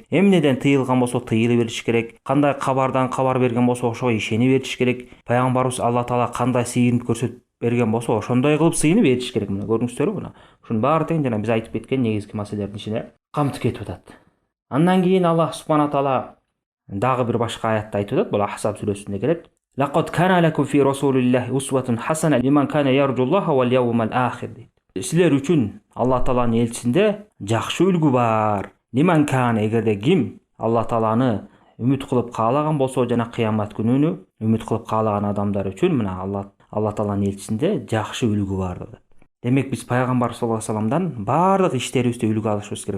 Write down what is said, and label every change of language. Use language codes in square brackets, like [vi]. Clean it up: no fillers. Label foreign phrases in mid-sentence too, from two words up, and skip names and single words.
[ky] Эмнеден тыйылган болсо тыйылы бериш керек. Кандай кабардан кабар берген болсо ошого ишени бериш керек. Пайгамбарыбыз Алла таала кандай сыйынып көрсөтүп берген болсо ошондой кылып сыйынып ээрчиш керек. Мына көрдүңүздөрбү, мына ушунун баардыгын жана биз айтып кеткен негизги маселелердин ичине камтып кетип атат. Андан кийин Аллах [ar] سبحانه تعالى [ky] дагы бир башка аятта айтып атат. Бул Ахзаб сүрөсүндө келет. [ar] لقد كان لكم في رسول الله أسوة حسنة لمن كان يرجو الله واليوم الآخر. [ky] Силер үчүн Алла тааланын элчисинде жакшы үлгү бар. [ar] لمن كان, [ky] эгерде ким Алла тааланы үмүт кылып каалаган болсо жана кыямат күнүнү үмүт кылып каалаган адамдар үчүн мына Алла тааланын элчисинде жакшы үлгү бар деп. Демек биз пайгамбар [ar] صلى الله عليه وسلم [ky] баардык иштерибизде үлгү алышыбыз керек.